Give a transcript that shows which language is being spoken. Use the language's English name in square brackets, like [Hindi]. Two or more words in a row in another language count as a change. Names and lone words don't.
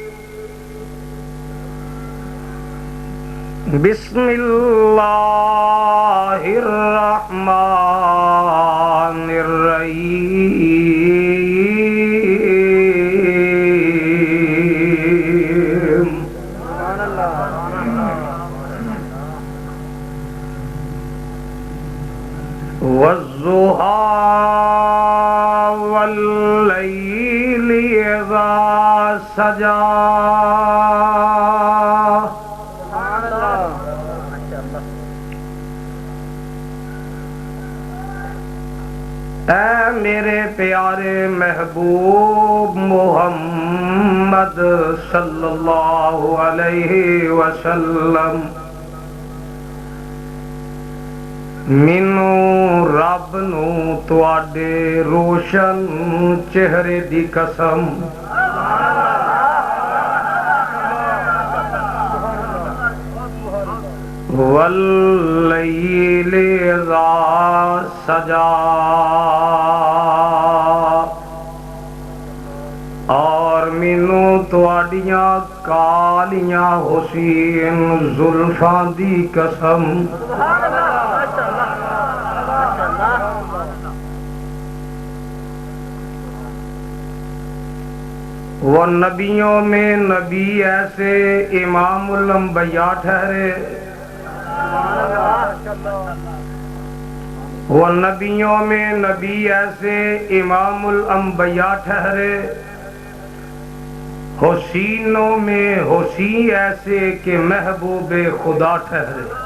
[Arabic] بسم اللہ الرحمن الرحیم. والضحى والليل إذا سجى. [Punjabi] اے میرے پیارے محبوب محمد [Arabic] صلی اللہ علیہ وسلم، [Punjabi] مینوں رب نو تواڈے روشن چہرے دی قسم [Arabic] واللیل اذا سجا، [Punjabi] اور مینوں تواڈیاں کالیاں حسین زلفاں دی قسم [Urdu] وہ نبیوں میں نبی ایسے امام الانبیاء ٹھہرے، وہ نبیوں میں نبی ایسے امام الانبیاء ٹھہرے، حسینوں میں حسین ایسے کہ محبوب خدا ٹھہرے.